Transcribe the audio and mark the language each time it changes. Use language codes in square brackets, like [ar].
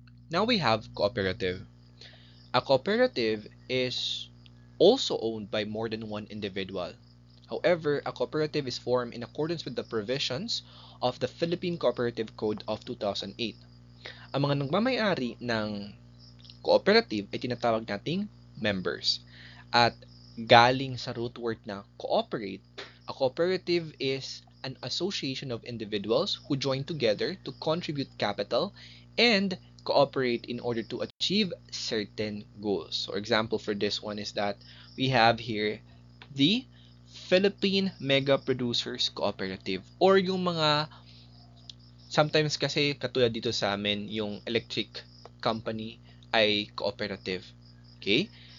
[en] Now we have cooperative. A cooperative is also owned by more than one individual. However, a cooperative is formed in accordance with the provisions of the Philippine Cooperative Code of 2008. [tl] Ang mga nagmamay-ari ng cooperative ay tinatawag nating members. At galing sa root word na cooperate, [en] a cooperative is an association of individuals who join together to contribute capital and cooperate in order to achieve certain goals. So, example for this one is that we have here the Philippine Mega Producers Cooperative or [tl] yung mga sometimes kasi katulad dito sa amin yung electric company ay cooperative. [en] Okay?